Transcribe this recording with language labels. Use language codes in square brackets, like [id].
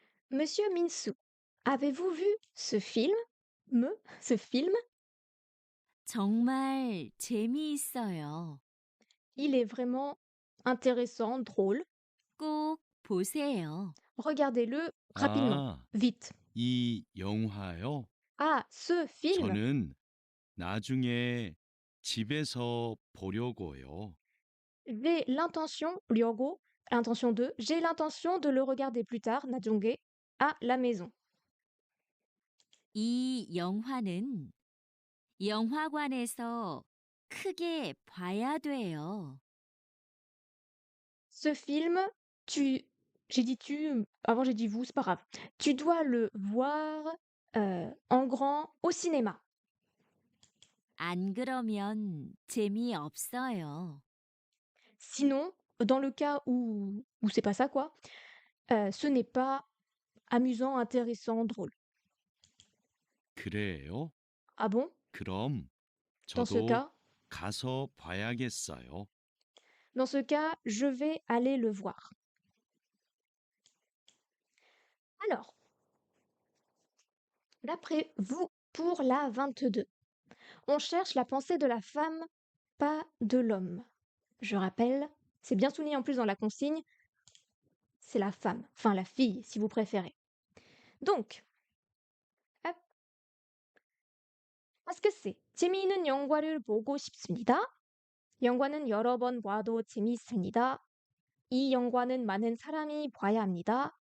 [fr] Monsieur Minsu, avez-vous vu ce film? Ce film? [ko] 정말 재미있어요. [fr] Il est vraiment intéressant, drôle. [ko] 꼭 보세요. [fr] Regardez-le rapidement, 아, vite. [ko] 이 영화요? [fr] Ah, ce film, [ko] 저는 나중에 집에서 보려고요. [fr] j'ai l'intention, Lyogo, l'intention de, j'ai l'intention de le regarder plus tard, Najonge, à la maison. [ko] 이 영화는 영화관에서 크게 봐야 돼요. [fr] Ce film, j'ai dit tu, avant j'ai dit vous, c'est pas grave. Tu dois le voir en grand au cinéma. [ko] 안 그러면 재미없어요. [fr] Sinon, dans le cas où c'est pas ça, quoi, ce n'est pas amusant, intéressant, drôle. [ko] 그래요? [fr] Ah bon? [ko] 그럼 [fr] Dans ce [ko] 저도 [fr] cas, [ko] 가서 봐야겠어요. [fr] je vais aller le voir. Alors, d'après vous, pour la 22, on cherche la pensée de la femme, pas de l'homme. Je rappelle, c'est bien souligné en plus dans la consigne, c'est la femme, enfin la fille si vous préférez. Donc, hop, est-ce que c'est [ko] 재미있는 영화를 보고 싶습니다. 영화는 여러 번 봐도 재미있습니다. 이 영화는 많은 사람이 봐야 합니다.